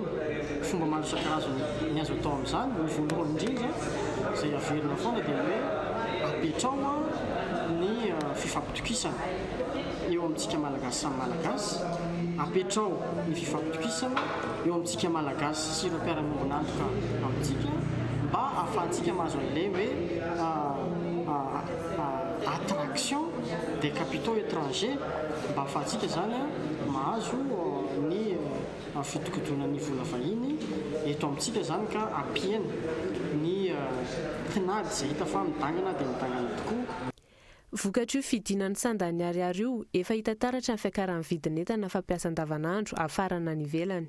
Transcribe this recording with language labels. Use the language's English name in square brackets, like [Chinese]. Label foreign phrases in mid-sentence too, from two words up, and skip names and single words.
[Malagasy] Fomba maro isan-karazany ny azo atao amin'izany, ny voalohany indrindra izay averina foana dia hoe apetrao ny fifampitokisana eo amintsika malagasy samy malagasy, apetrao ny fifampitokisana eo amintsika malagasy sy ireo mpiara-miombonantoka amintsika mba ahafahantsika mahazo an'ilay hoe [French] attraction des capitaux étrangers [Malagasy] mba ahafahantsika zany mahazo ny fitokotonan'ny vola vahiny eto amintsika zany ka ampiena ny tinady izay hita fa midangana dia midangana tokoa. Vokatry io fidinan'ny sandan'ny ariary io efa hita taratra ny fiakaran'ny vidin'entana fampiasa andavanandro afarana ny ivelany.